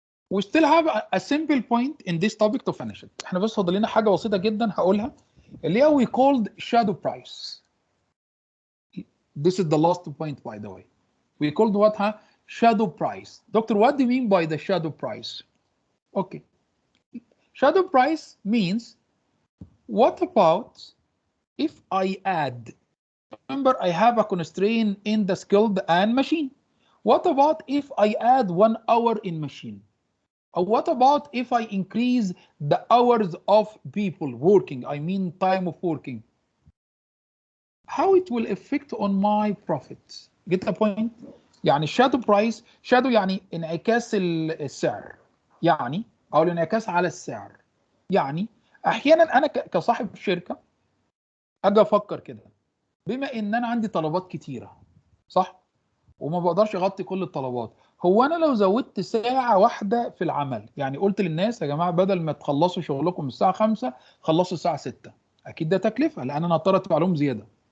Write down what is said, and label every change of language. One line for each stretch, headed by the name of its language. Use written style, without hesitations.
English: we still have a simple point in this topic to finish it.
Arabic: احنا بس فاضل لنا حاجه بسيطه جدا هقولها اللي هي
English: we called shadow price. This is the last point, by the way. We called what? Shadow price. Doctor, what do you mean by the shadow price? Okay. Shadow price means, what about if I add, remember I have a constraint in the skilled and machine. What about if I add 1 hour in machine? Or what about if I increase the hours of people working, I mean time of working? How it will affect on my profit? Get the point?
Arabic: يعني shadow price, shadow يعني انعكاس السعر، يعني او الانعكاس على السعر. يعني احيانا انا كصاحب شركه اجي افكر كده، بما ان انا عندي طلبات كتيره صح وما بقدرش اغطي كل الطلبات، هو انا لو زودت ساعه واحده في العمل، يعني قلت للناس يا جماعه بدل ما تخلصوا شغلكم الساعه 5 خلصوا الساعه 6، اكيد ده تكلفه لان انا هضطر ادفع لهم زياده.